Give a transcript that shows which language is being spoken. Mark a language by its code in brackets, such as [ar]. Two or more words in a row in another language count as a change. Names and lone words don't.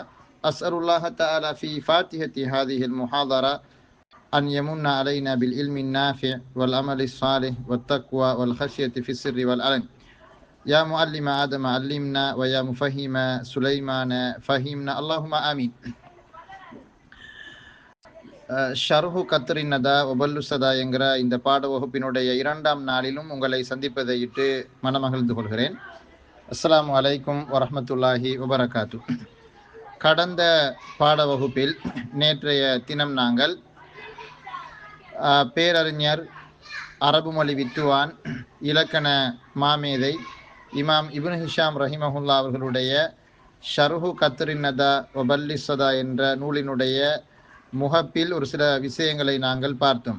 [ar] أسأل الله تعالى في فاتحة هذه المحاضرة أن يمن علينا بالعلم النافع والعمل الصالح والتقوى والخشية في السر والعلن. يا معلم آدم علمنا ويا مفهم سليمان فهمنا اللهم آمين. [ta] ஷர்ஹு கத்ரின் நதா ஒபல்லு சதா என்கிற இந்த பாட வகுப்பினுடைய 2ஆம் நாளிலும் உங்களை சந்திப்பதையிட்டு மனமகிழ்ந்து கொள்கிறேன். [ar] السلام عليكم ورحمة الله وبركاته. [ta] கடந்த பாட வகுப்பில் நேற்றைய தினம் நாங்கள் பேரறிஞர் அரபு மொழி வித்துவான் இலக்கண மாமேதை இமாம் இப்னு ஹிஷாம் ரஹிமஹுல்லா அவர்களுடைய ஷர்ஹு கத்ரின் நதா வபல்லி சதா என்ற நூலினுடைய முகப்பில் ஒரு சில விஷயங்களை நாங்கள் பார்த்தோம்.